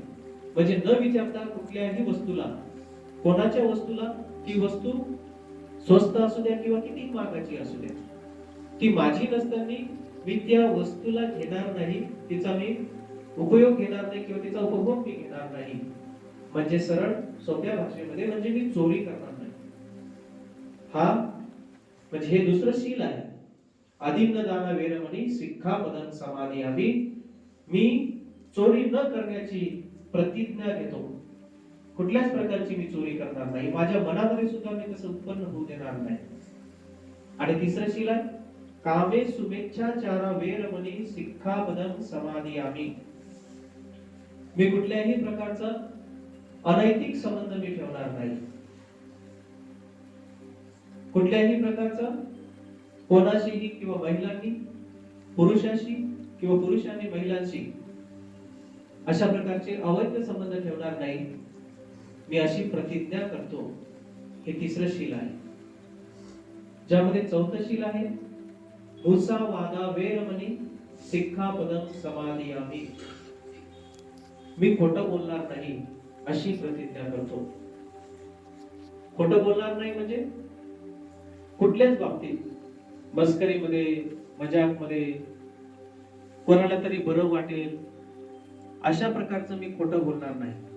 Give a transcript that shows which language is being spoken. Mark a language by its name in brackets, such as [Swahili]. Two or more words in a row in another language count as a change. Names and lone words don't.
[Marathi] म्हणजे न विचारता कुठल्याही वस्तूला, कोणाच्या वस्तूला, ती वस्तू स्वस्त असू द्या किंवा किती महागाची असू द्या, ती माझी नसताना मी त्या वस्तूला घेणार नाही, तिचा मी उपयोग घेणार नाही किंवा तिचा उपभोग मी घेणार नाही. म्हणजे सरळ सोप्या भाषेमध्ये म्हणजे मी चोरी करणार नाही. हा म्हणजे हे दुसरं शील आहे. [Pali] अधिग्न दाना वेरमणी सिक्खापदं समादियामी. [Marathi] मी चोरी न करण्याची प्रतिज्ञा घेतो. कुठल्याच प्रकारची मी चोरी करणार नाही, माझ्या मनामध्ये सुद्धा मी तसं उत्पन्न होऊ देणार नाही. आणि तिसरं शील आहे [Pali] कामे शुभेच्छाचारा वेरमणी सिक्खापदं समादियामी. [Marathi] मी कुठल्याही प्रकारचा अनैतिक संबंध मी ठेवणार नाही, कुठल्याही प्रकारचा कोणाशीही किंवा महिलांनी पुरुषाशी किंवा पुरुषांनी महिलांशी अशा प्रकारचे अवैध संबंध ठेवणार नाही, मी अशी प्रतिज्ञा करतो. हे तिसरं शील आहे. ज्यामध्ये चौथं शील आहे [Pali] मुसा वादा वेरमणी सिक्खापदं समादियामी. [Marathi] मी खोटं बोलणार नाही, अशी प्रतिज्ञा करतो. खोटं बोलणार नाही म्हणजे कुठल्याच बाबतीत, मस्करीमध्ये, मजाकमध्ये, कोणाला तरी बरं वाटेल अशा प्रकारचं मी खोटं बोलणार नाही.